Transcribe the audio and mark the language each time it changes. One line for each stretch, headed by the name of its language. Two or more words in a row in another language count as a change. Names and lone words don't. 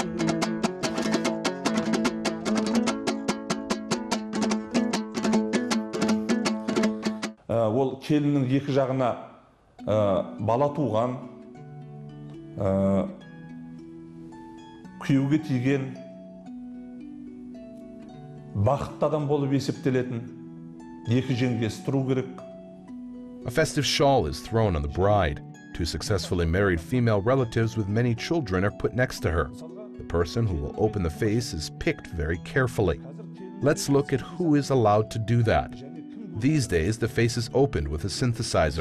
Kazakh: Ол келіннің екі жағына бала туған, күйеуге тиген, бақытты адам болып есептелетін екі жеңгесі тұру керек.
English: A festive shawl is thrown on the bride. Two successfully married female relatives with many children are put next to her. The person who will open the face is picked very carefully. Let's look at who is allowed to do that. These days, the face is opened with a synthesizer.